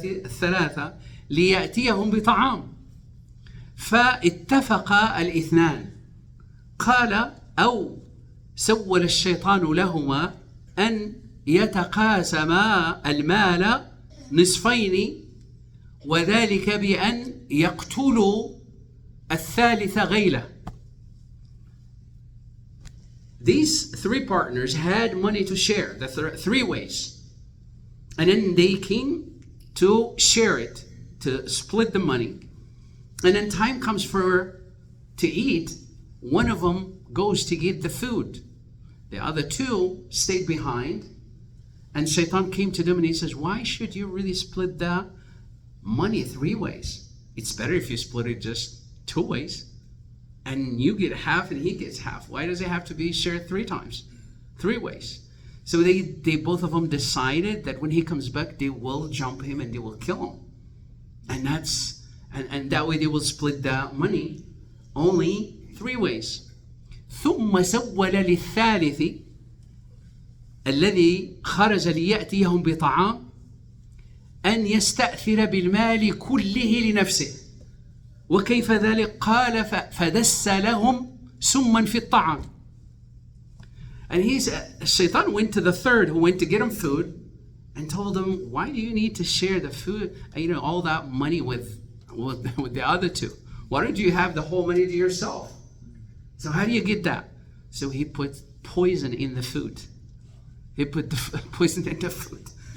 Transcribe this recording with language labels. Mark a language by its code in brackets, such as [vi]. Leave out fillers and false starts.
[ar] الثلاثة ليأتيهم بطعام، فاتفق الاثنان، قال أو سول الشيطان لهما أن يتقاسما المال نصفين، وذلك بأن يقتلوا الثالث غيلة. [en] These 3 partners had money to share, the 3 ways. And then they came to share it, to split the money. And then time comes to eat. One of them goes to get the food. The other 2 stayed behind. And Shaitan came to them and he says, why should you really split the money 3 ways? It's better if you split it just 2 ways. And you get half and he gets half. Why does it have to be shared 3 times? 3 ways. So they both of them decided that when he comes back, they will jump him and they will kill him. And that way they will split the money only 3 ways. [ar] ثم سول للثالث الذي خرج ليأتيهم بطعام أن يستأثر بالمال كله لنفسه. وكيف ذلك؟ قال فدس لهم سما في الطعام. [en] And Shaitan went to the third who went to get him food and told him, why do you need to share the food, all that money with the other 2? Why don't you have the whole money to yourself? So how do you get that? So he put poison in the food. He put the poison in the food.